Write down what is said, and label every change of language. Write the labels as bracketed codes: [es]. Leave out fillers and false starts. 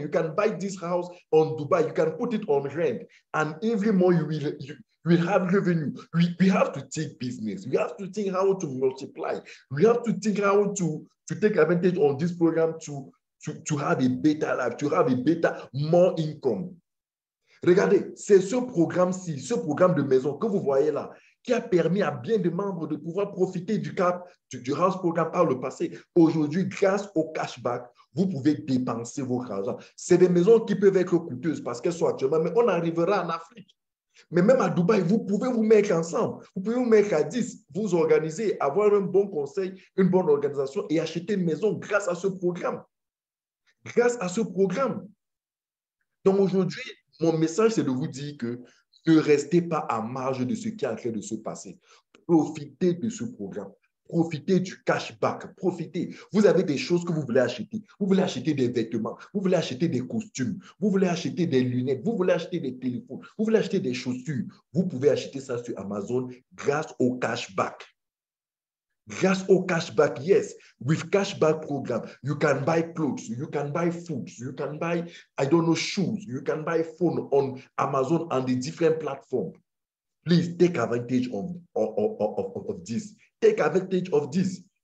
[en] You can buy this house on Dubai. You can put it on rent, and every month we have revenue. We have to take business. We have to think how to multiply. We have to think how to take advantage of this program to have a better life, to have a better, more income. [fr] Regardez, c'est ce programme-ci, ce programme de maison que vous voyez là, qui a permis à bien des membres de pouvoir profiter du house programme par le passé. Aujourd'hui, grâce au cashback, vous pouvez dépenser votre argent. C'est des maisons qui peuvent être coûteuses parce qu'elles sont actuellement, mais on arrivera en Afrique. Mais même à Dubaï, vous pouvez vous mettre ensemble, vous pouvez vous mettre à 10, vous organiser, avoir un bon conseil, une bonne organisation et acheter une maison grâce à ce programme. Grâce à ce programme. Donc aujourd'hui, mon message, c'est de vous dire que ne restez pas à marge de ce qui est en train de se passer. Profitez de ce programme. Profitez du cashback, profitez. Vous avez des choses que vous voulez acheter. Vous voulez acheter des vêtements, vous voulez acheter des costumes, vous voulez acheter des lunettes, vous voulez acheter des téléphones, vous voulez acheter des chaussures. Vous pouvez acheter ça sur Amazon grâce au cashback. Grâce au cashback, yes. [en] With cashback program, you can buy clothes, you can buy food, you can buy, shoes, you can buy phone on Amazon and the different platforms. Please take advantage of this. Take advantage of this.